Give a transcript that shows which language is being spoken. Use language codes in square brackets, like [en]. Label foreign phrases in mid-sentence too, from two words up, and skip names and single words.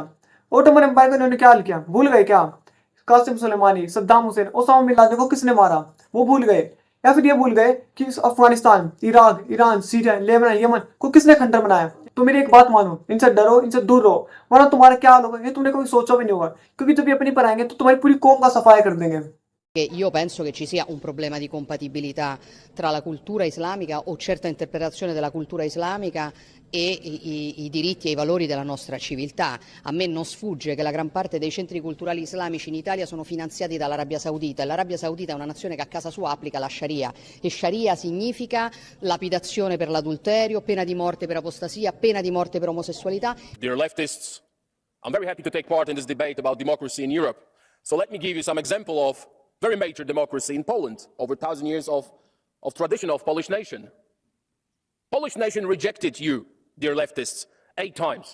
[hi] ओटोमन एम्पायर को इन्होंने क्या हाल किया, भूल गए क्या? कासिम सुलेमानी, सद्दाम हुसैन, ओसामा बिन लादेन को किसने मारा, वो भूल गए? या फिर ये भूल गए कि अफगानिस्तान, इराक, ईरान, सीरिया, लेबनान, यमन को किसने खंडर बनाया? तो मेरी एक बात मानो, इनसे डरो, इनसे दूर रहो, वरना तुम्हारा क्या हाल होगा ये तुमने कभी सोचा भी नहीं होगा, क्योंकि जब ये अपनी पर आएंगे तो तुम्हारी पूरी कौम का सफाया कर देंगे। [it] Io penso che ci sia un problema di compatibilità tra la cultura islamica o certa interpretazione della cultura islamica e i diritti e i valori della nostra civiltà. A me non sfugge che la gran parte dei centri culturali islamici in Italia sono finanziati dall'Arabia Saudita, e l'Arabia Saudita è una nazione che a casa sua applica la Sharia, e Sharia significa lapidazione per l'adulterio, pena di morte per apostasia, pena di morte per omosessualità. [en] Dear leftists, I'm very happy to take part in this debate about democracy in Europe. So let me give you some example of very major democracy in Poland, over 1,000 years of tradition of Polish nation. Polish nation rejected you, dear leftists, 8 times.